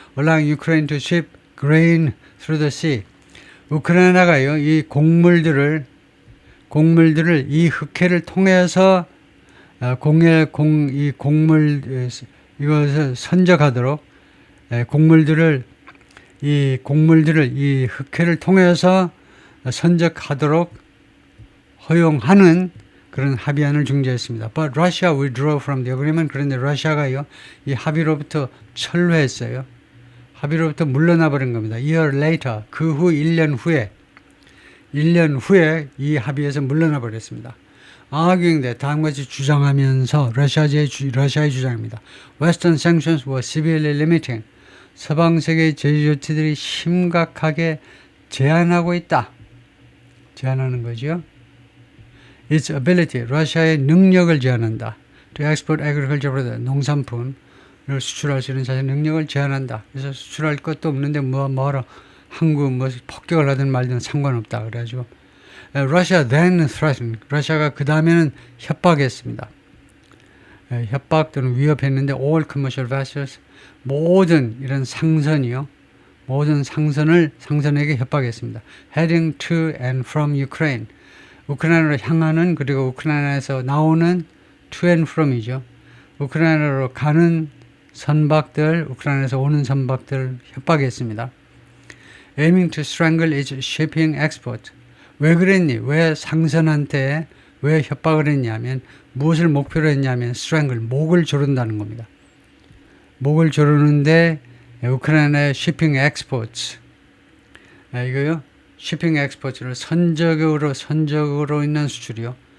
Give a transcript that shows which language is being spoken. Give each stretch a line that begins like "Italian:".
English: allowing Ukraine to ship grain through the sea.
Korean: 우크라이나가요, 이 곡물들을 이 흑해를 통해서 이 곡물 이것을 선적하도록 곡물들을 이 흑해를 통해서 선적하도록 허용하는 그런 합의안을 중재했습니다.
English: But Russia withdrew from the agreement.
Korean: 그런데 러시아가요, 이 합의로부터 철회했어요. 합의로부터 물러나 버린 겁니다.
English: year later,
Korean: 그 후 1년 후에 이 합의에서 물러나 버렸습니다. arguing 다음같이 주장하면서 러시아의 주장입니다.
English: Western sanctions were severely limiting.
Korean: 서방 세계의 제재 조치들이 심각하게 제한하고 있다. 제한하는 거죠.
English: Its ability,
Korean: 러시아의 능력을 제한한다.
English: To export agriculture product,
Korean: 농산품을 수출할 수 있는 자신의 능력을 제한한다. 그래서 수출할 것도 없는데 뭐하러 한국 폭격을 하든 말든 상관없다. 그래가지고
English: Russia then threatened.
Korean: 러시아가 그 다음에는 협박했습니다. 협박 또는 위협했는데
English: all commercial vessels
Korean: 모든 이런 상선이요. 모든 상선에게 협박했습니다.
English: heading to and from Ukraine.
Korean: 우크라이나로 향하는 그리고 우크라이나에서 나오는
English: to and from
Korean: 이죠. 우크라이나로 가는 선박들, 우크라이나에서 오는 선박들 협박했습니다.
English: aiming to strangle its shipping export.
Korean: 왜 그랬니? 왜 상선한테 왜 협박을 했냐면 무엇을 목표로 했냐면 strangle, 목을 조른다는 겁니다. 목을 조르는데 우크라이나의
English: shipping exports
Korean: 이거요.
English: shipping exports
Korean: 를 선적으로 있는 수출이요.